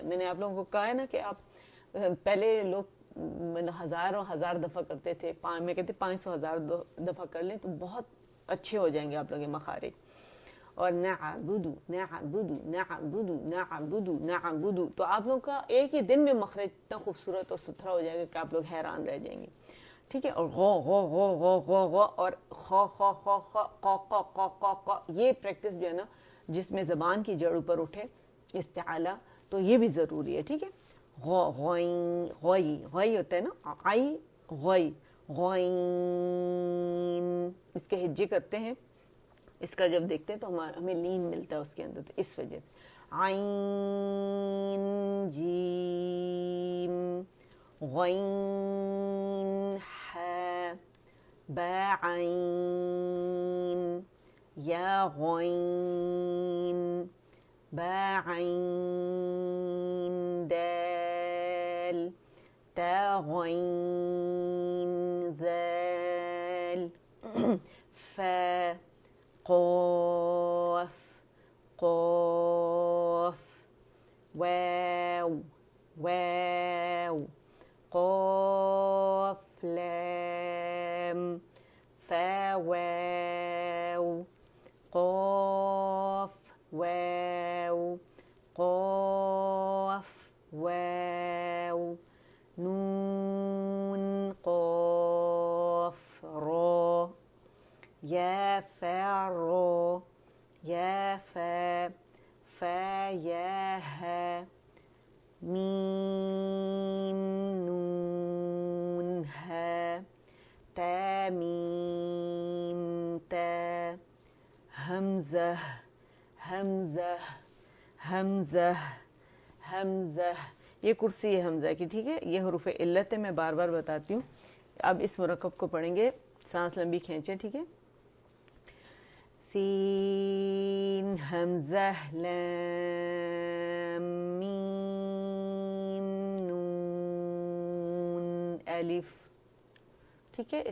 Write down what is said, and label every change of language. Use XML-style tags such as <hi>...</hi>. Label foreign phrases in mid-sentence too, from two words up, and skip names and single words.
<ur>میں نے آپ لوگوں کو کہا ہے نا کہ آپ پہلے لوگ ہزاروں ہزار دفعہ کرتے تھے, میں کہتے 500,000 دفعہ کر لیں تو بہت اچھے ہو جائیں گے آپ لوگ مخارج. اور نعبدو نعبدو نعبدو نعبدو نعبدو, تو آپ لوگ کا ایک ہی دن میں مخرج اتنا خوبصورت اور ستھرا ہو جائے گا کہ آپ لوگ حیران رہ جائیں گے, ٹھیک ہے. اور غو غو غو غو غو غو, اور خو خو خو خو قو قو قو قو قو, یہ پریکٹس جو ہے نا جس میں زبان کی جڑ اوپر اٹھے, استعلا, تو یہ بھی ضروری ہے, ٹھیک ہے. غو غوئیں, غوئی, غوئی ہوتا ہے نا, آئی غوئی, غوئیں, اس کے ہجے کرتے ہیں. اس کا جب دیکھتے ہیں تو ہمیں لین ملتا ہے اس کے اندر, تو اس وجہ سے عین جیم, غین حا, با عین, یا غین, با عین دال, تا غین ذال, فا قاف, قاف, واو, واو, قاف لام, فا واو, قاف واو, قاف واو, نون قاف را, یا فا رو, یا فا, فا یا ها, میم نون ها, تا میم تا, حمزہ حمزہ حمزہ حمزہ, یہ کرسی ہے حمزہ کی, ٹھیک ہے. یہ حروف علت ہے, میں بار بار بتاتی ہوں. اب اس مرکب کو پڑھیں گے, سانس لمبی کھینچیں, ٹھیک ہے. سین حمزہ لام میم نون الف, ٹھیک ہے.</ur>